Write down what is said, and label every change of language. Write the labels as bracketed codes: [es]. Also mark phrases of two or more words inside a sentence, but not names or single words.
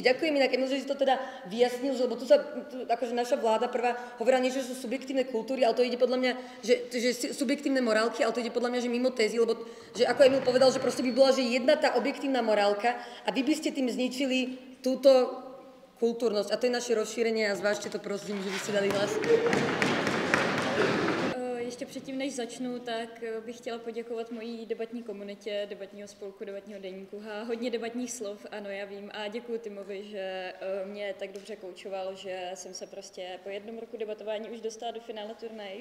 [sk] Ďakujem inak, že si to teda vyjasnil, lebo tu akože naša vláda prvá hovorila niečo, že sú subjektívne kultúry, ale to ide podľa mňa, že subjektívne morálky, ale to ide podľa mňa, že mimo tézy, lebo že ako Emil povedal, že proste by bola, že jedna tá objektívna morálka a vy by ste tým zničili túto kultúrnosť. A to je naše rozšírenie a zvážte to prosím, že by ste dali hlas. [cs] ještě předtím, než začnu, tak bych chtěla poděkovat mojí debatní komunitě, debatního spolku, debatního deníku. A hodně debatních slov, ano, já vím. A děkuji Timovi, že mě tak dobře koučoval, že jsem se prostě po 1 roku debatování už dostala do finále turnaje.